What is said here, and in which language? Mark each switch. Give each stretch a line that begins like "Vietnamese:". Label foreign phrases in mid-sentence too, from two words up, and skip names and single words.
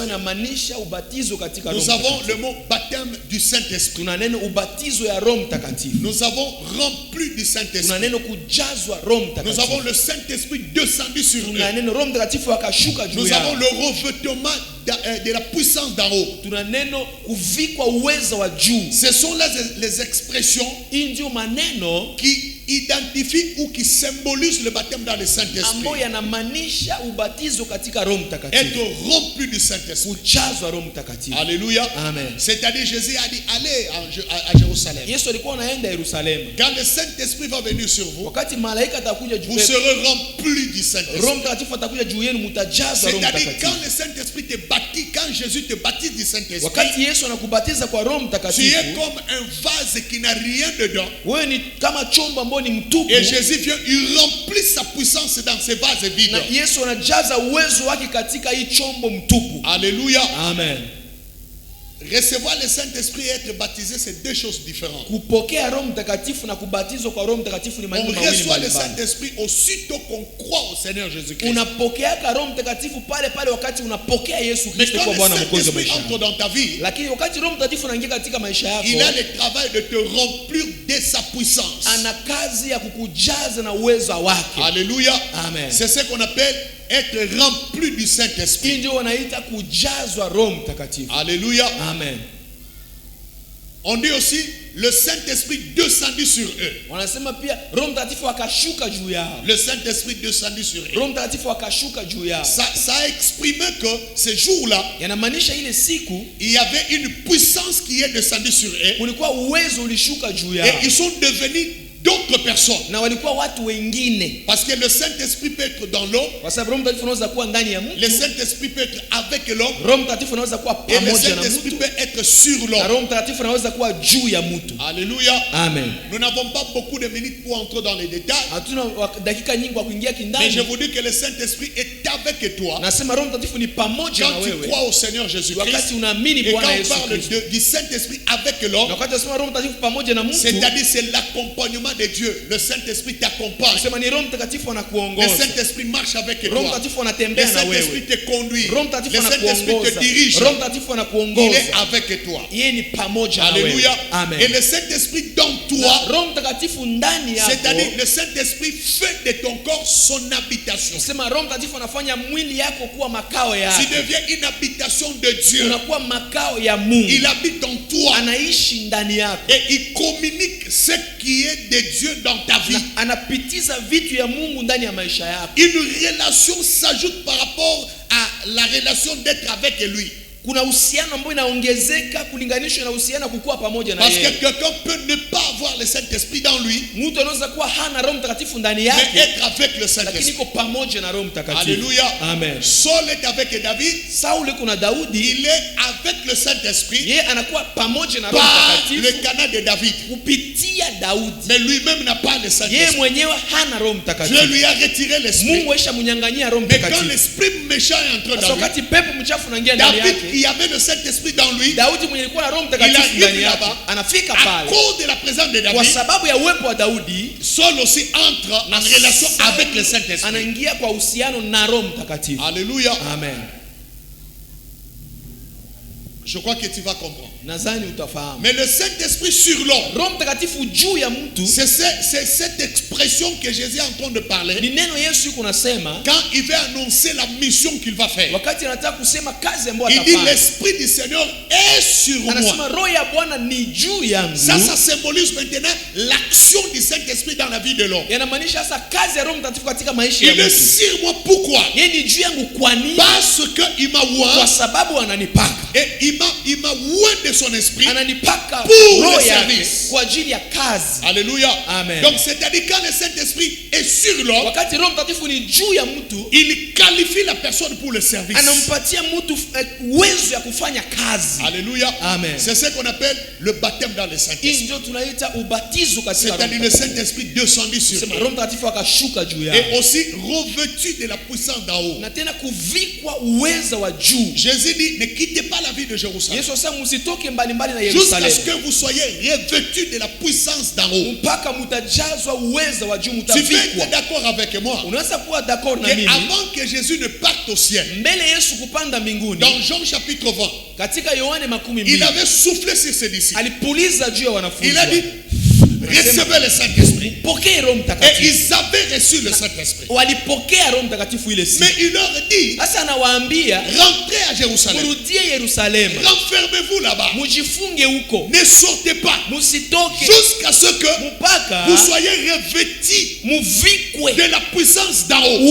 French: Nous avons le mot baptême du Saint-Esprit. Nous avons rempli du Saint-Esprit. Nous avons le Saint-Esprit descendu sur nous. Nous avons le revêtement de la puissance d'en haut.
Swahili: Tuna neno kuvikwa uweza wa juu.
French: Ce sont là les expressions
Swahili: Ndio maneno
French: qui identifient ou qui symbolisent le baptême dans le Saint-Esprit.
Swahili: ambayo yanamaanisha ubatizo katika Roho Mtakatifu.
French: Être rempli du Saint-Esprit.
Swahili: Kujazwa Roho Mtakatifu.
French: Alléluia. Amen. C'est-à-dire Jésus a dit allez à Jérusalem.
Swahili: Yesu alikuwa anaenda Yerusalemu.
French: Quand le Saint-Esprit va venir sur vous,
Swahili: Wakati malaika atakuja juu
French: vous serez remplis du Saint-Esprit.
Swahili: Roho Mtakatifu atakuja juu yenu, mtajazwa Roho
French: C'est-à-dire
Swahili: Mtakatifu.
French: quand le Saint-Esprit te baptise, quand Jésus te baptise du Saint-Esprit,
Swahili: Wakati Yesu anakubatiza kwa Roho
French: tu
Swahili: Mtakatifu,
French: es comme un vase qui n'a rien dedans.
Swahili: wewe ni kama chombo ambao ni mtupu.
French: Et Jésus vient, il remplit sa puissance dans ce vase vide.
Swahili: Na Yesu anajaza uwezo wake katika hii chombo mtupu.
French: Alléluia. Amen. Recevoir le Saint-Esprit et être baptisé, c'est deux choses différentes.
Swahili: Kupokea Roho Mtakatifu na kubatizwa kwa Roho Mtakatifu ni
French: On
Swahili: mambo mawili
French: reçoit le
Swahili: mbalimbali.
French: Saint-Esprit aussitôt qu'on croit au Seigneur Jésus-Christ.
Swahili: Unapokea Roho Mtakatifu pale pale wakati unapokea Yesu
French: Mais
Swahili: Kristo
French: quand
Swahili: kwa
French: le
Swahili: Bwana mwokozi wa
French: Saint-Esprit
Swahili: maisha
French: entre
Swahili: yako.
French: dans ta vie,
Swahili: Lakini wakati Roho Mtakatifu anaingia katika maisha yako,
French: il a le travail de te remplir de sa puissance.
Swahili: ana kazi ya kukujaza na uwezo wake.
French: Alléluia. Amen. C'est ce qu'on appelle être rempli du Saint-Esprit.
Swahili: Hii ndio wanaita kujazwa Roho Mtakatifu.
French: Alléluia. Amen. On dit aussi le Saint-Esprit descendit sur eux.
Swahili: Wanasema pia Roho Mtakatifu akashuka juu yao.
French: Le Saint-Esprit descendit sur eux.
Swahili: Roho Mtakatifu akashuka juu yao.
French: Ça a exprimé que ce jour-là,
Swahili: Yanamaanisha ile siku
French: il y avait une puissance qui est descendue sur eux.
Swahili: kulikuwa uwezo ulishuka juu yao.
French: Et ils sont devenus d'autres personnes.
Swahili: Na walikuwa watu wengine.
French: Parce que le Saint-Esprit peut être dans l'eau.
Swahili: Kwa sababu Roho Mtakatifu anaweza kuwa ndani ya mtu.
French: Le Saint-Esprit peut être avec l'homme.
Swahili: Roho Mtakatifu anaweza kuwa
French: Et le
Swahili: pamoja na
French: Saint-Esprit
Swahili: mtu.
French: peut être sur
Swahili: Na
French: l'homme.
Swahili: Roho Mtakatifu anaweza kuwa juu ya mtu.
French: Alléluia. Amen. Nous n'avons pas beaucoup de minutes pour entrer dans les détails.
Swahili: Hatuna dakika nyingi kwa kuingia
French: Mais je
Swahili: kindani.
French: vous dis que le Saint-Esprit est avec toi.
Swahili: Nasema Roho Mtakatifu ni pamoja na
French: Quand tu
Swahili: wewe.
French: crois au Seigneur Jésus-Christ.
Swahili: Wakati unaamini
French: Et quand
Swahili: Bwana
French: on
Swahili: Yesu
French: parle
Swahili: Kristo.
French: du Saint-Esprit avec l'homme,
Swahili: Na wakati unasema Roho Mtakatifu pamoja na mtu,
French: c'est-à-dire c'est l'accompagnement de Dieu. Le Saint-Esprit t'accompagne.
Swahili: nasema ni Roho Mtakatifu
French: Le
Swahili: anakuongoza.
French: Saint-Esprit marche avec
Swahili: Roho
French: toi.
Swahili: Mtakatifu
French: Le
Swahili: anatembea na
French: Saint-Esprit
Swahili: wewe.
French: te conduit.
Swahili: Roho Mtakatifu
French: Le Saint-Esprit te
Swahili: anakuongoza.
French: dirige.
Swahili: Roho Mtakatifu
French: Il
Swahili: anakuongoza.
French: est avec toi.
Swahili: Yeye ni pamoja na wewe.
French: Alléluia. Amen. Et le Saint-Esprit dans
Swahili: Na
French: toi,
Swahili: Roho Mtakatifu ndani yako.
French: c'est-à-dire le Saint-Esprit fait de ton corps son habitation.
Swahili: Sema Roho Mtakatifu anafanya mwili yako kuwa makao
French: Tu
Swahili: yake.
French: deviens une habitation de Dieu.
Swahili: Unakuwa makao ya Mungu.
French: Il habite en toi.
Swahili: Anaishi ndani yako.
French: Et il communique ce qui est de Dieu dans ta vie.
Swahili: Na anapitiza vitu ya Mungu ndani ya maisha yako.
French: Une relation s'ajoute par rapport à la relation d'être avec lui.
Swahili: Kuna uhusiano ambao inaongezeka kulinganishwa na uhusiano kukua pamoja na
French: Parce que
Swahili: yeye.
French: quelqu'un peut ne pas avoir le Saint-Esprit dans lui,
Swahili: Mtu anaweza kuwa hana Roho Mtakatifu ndani
French: mais
Swahili: yake,
French: être avec le
Swahili: lakini
French: Saint-Esprit.
Swahili: iko pamoja na Roho Mtakatifu.
French: Alléluia. Amen. Saul est avec David.
Swahili: Sauli kuna Daudi,
French: Il est avec le Saint-Esprit
Swahili: yeye anakuwa pamoja na Roho
French: par le
Swahili: Mtakatifu
French: canal de David.
Swahili: kupitia Daudi.
French: Mais lui-même n'a pas le
Swahili: Yeye
French: Saint-Esprit.
Swahili: mwenyewe hana Roho
French: Dieu
Swahili: Mtakatifu.
French: lui a retiré l'esprit.
Swahili: Mungu aisha mnyang'anyia Roho
French: Mais quand
Swahili: Mtakatifu.
French: l'esprit méchant est entré
Swahili: Sasa
French: dans lui,
Swahili: wakati pepo mchafu unaingia ndani
French: David
Swahili: yake,
French: qui avait le Saint-Esprit dans lui,
Swahili: Daudi mwenye alikuwa na Roho
French: Il
Swahili: Mtakatifu
French: arrive
Swahili: ndani yake
French: là-bas.
Swahili: anafika
French: à
Swahili: pale
French: cause de la présence de
Swahili: kwa
French: David,
Swahili: sababu ya uwepo wa Daudi.
French: Saul aussi entre en relation avec le Saint-Esprit.
Swahili: Anaingia kwa uhusiano na Roho Mtakatifu.
French: Alléluia. Amen. Je crois que tu vas comprendre.
Swahili: Nadhani utafahamu.
French: Mais le Saint-Esprit sur l'homme,
Swahili: Roho Mtakatifu juu ya mtu
French: c'est cette expression que Jésus est en train de parler
Swahili: ni neno Yesu yuko nasema
French: quand il va annoncer la mission qu'il va faire.
Swahili: wakati anataka kusema kazi ambayo
French: Il dit
Swahili: atafanya.
French: l'Esprit du Seigneur est sur moi.
Swahili: Anasema Roho ya Bwana ni juu yangu.
French: Ça symbolise maintenant l'action du Saint-Esprit dans la vie de l'homme.
Swahili: Yanamaanisha sasa kazi ya Roho Mtakatifu katika maisha ya
French: Il est
Swahili: mtu.
French: sur moi. Pourquoi?
Swahili: Yeye ni juu yangu kwa nini?
French: Parce qu'il m'a
Swahili: Kwa
French: oint
Swahili: sababu ananipaka.
French: et il m'a oint de son esprit.
Swahili: Ananipaka
French: Pour
Swahili: roho
French: le
Swahili: yake
French: service.
Swahili: kwa ajili ya kazi.
French: Alléluia. Amen. Donc c'est-à-dire quand le Saint-Esprit est sur l'homme,
Swahili: Wakati Roho Mtakatifu ni juu ya mtu,
French: il qualifie la personne pour le service.
Swahili: anampatia mtu uwezo ya kufanya kazi.
French: Alléluia. Amen. C'est ce qu'on appelle le baptême dans le
Swahili: Hii
French: Saint-Esprit.
Swahili: ndio tunaita ubatizo katika Roho
French: C'est-à-dire le
Swahili: Mtakatifu.
French: Saint-Esprit descendu sur
Swahili: Sema
French: eux.
Swahili: Roho Mtakatifu akashuka juu yao.
French: Et aussi revêtu de la puissance d'en haut.
Swahili: Na tena kuvikwa uweza wa juu.
French: Jésus dit, ne quittez pas la ville de Jérusalem
Swahili: Yesu asema msitoke mbali mbali na
French: jusqu'à
Swahili: Yerusalemu
French: ce que vous soyez revêtus de la puissance d'en haut.
Swahili: mpaka mtajazwa uweza wa juu,
French: Tu peux
Swahili: mtavikwa.
French: être d'accord avec moi
Swahili: Unaweza kuwa d'accord na
French: que
Swahili: mimi
French: avant que Jésus ne parte au ciel,
Swahili: mbele Yesu kupanda mbinguni,
French: dans Jean chapitre 20,
Swahili: katika Yohane 12
French: il avait soufflé sur ses disciples.
Swahili: alipuliza juu ya wanafunzi
French: Il a dit,
Swahili: wake.
French: recevaient le Saint-Esprit. Et ils avaient reçu le Saint-Esprit. Mais il leur dit, rentrez à Jérusalem. Renfermez-vous là-bas. Ne sortez pas. Jusqu'à ce que vous soyez revêtis de la puissance d'en haut.